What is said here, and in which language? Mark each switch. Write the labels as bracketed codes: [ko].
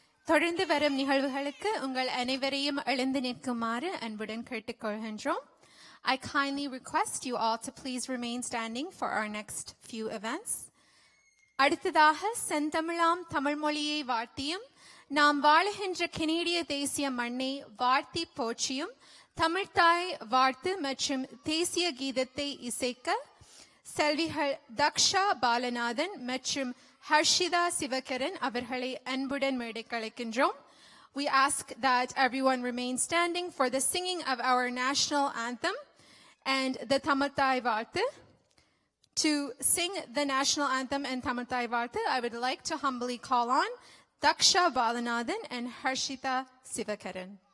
[ta] தொடர்ந்து வரும் நிகழ்வுகளுக்கு உங்கள் அனைவரையும் எழுந்து நிற்குமாறு அன்புடன் கேட்டுக்கொள்கின்றோம். [en] I kindly request you all to please remain standing for our next few events. [ta] அடுத்ததாக செந்தமிழாம் தமிழ் மொழியை வாழ்த்தியும் நாம் வாழுகின்ற கனேடிய தேசிய மண்ணை வாழ்த்தி போற்றியும் தமிழ்த்தாய் வாழ்த்து மற்றும் தேசிய கீதத்தை இசைக்க செல்விகள் தக்ஷா பாலநாதன் மற்றும் ஹர்ஷிதா சிவகரன் அவர்களை அன்புடன் மேடைக்கு அழைக்கின்றோம். [en] We ask that everyone remain standing for the singing of our national anthem and the Tamilthai Varthu. To sing the national anthem and Tamilthai Varthu, I would like to humbly call on Daksha Balanathan and Harshita Sivakaran.